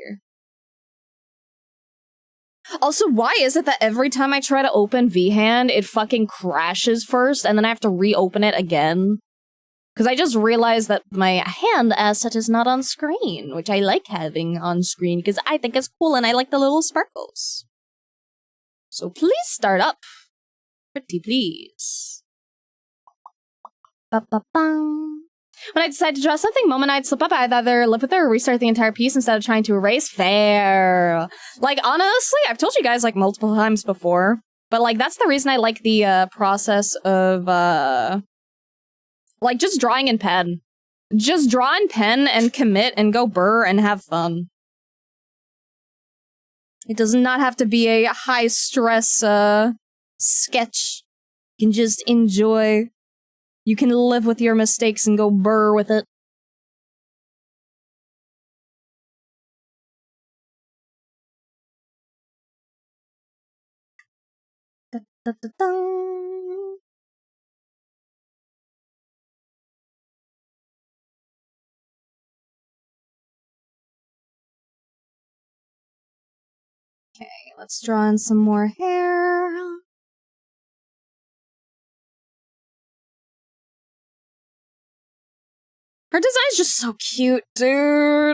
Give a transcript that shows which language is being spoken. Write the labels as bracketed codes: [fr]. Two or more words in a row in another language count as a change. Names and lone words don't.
[en] Also, why is it that every time I try to open VHand, it fucking crashes first, and then I have to reopen it again? Because I just realized that my hand asset is not on screen, which I like having on screen, because I think it's cool and I like the little sparkles. So please start up. Pretty please. Ba-ba-bang. When I decide to draw something, moment I'd slip up, I'd either live with it or restart the entire piece instead of trying to erase. Fair. Like, honestly, I've told you guys, like, multiple times before, but, like, that's the reason I like the, process of, like, just drawing in pen. Just draw in pen and commit and go burr and have fun. It does not have to be a high-stress, sketch. You can just enjoy. You can live with your mistakes and go burr with it. Da-da-da-dum. Okay, let's draw in some more hair. Her design's just so cute, dude.